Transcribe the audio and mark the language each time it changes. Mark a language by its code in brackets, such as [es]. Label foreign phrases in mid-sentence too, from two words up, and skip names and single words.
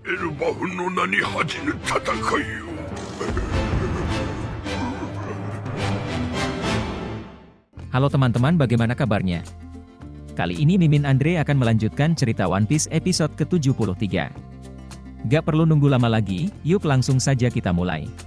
[ja] エルバフの名に恥じぬ戦いを。 [id] Halo teman-teman, bagaimana kabarnya? Kali ini Mimin Andre akan melanjutkan cerita One Piece episode ke-73. Gak perlu nunggu lama lagi, yuk langsung saja kita mulai.